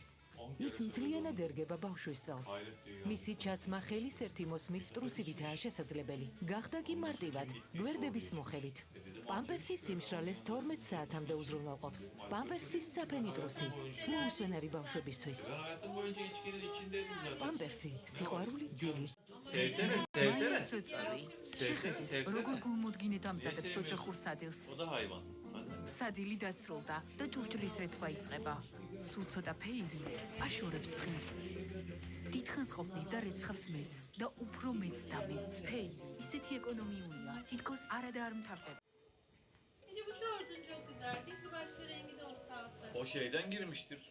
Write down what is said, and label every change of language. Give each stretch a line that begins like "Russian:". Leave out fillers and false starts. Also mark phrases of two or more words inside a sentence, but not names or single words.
Georgian: ის მთლიანად ერგება ბავშვის წელს. მისი ჩაცმა ხელის ერთი მოსმით ტრუსივითაა შესაძლებელი. გახდა კი მარტივად, გვერდების მოხევით. პამპერსის სიმშრალეს 12 საათამდე უზრუნველყოფს. პამპერსის საფენი ტრუსი, მოუსვენარი ბავშვებისთვის.
Turkish: Hayatım boyunca içkinin içindeydim zaten.
Georgian: პამპერსი, სიყვარული ძილი. შეხედეთ, როგორ გულმოდგინედ ამზადებს ოჯახურ სადილს.
Turkish: O da hayvan.
Georgian: სადილი დასრულდა და ჭურჭლის რეცვა იწყება. სულ ცოტა ფეირი აშორებს ცხიმს. დიდხანს ყოფნის და რეცხავს მეც და უფრო მეც და მეც. ფეი ისეთი ეკონომიურია, თითქოს არა და არ მთავრდება.
Turkish: Şimdi bu şortun çok güzel. Keşke başka rengi de olsa. O şeyden girmiştir.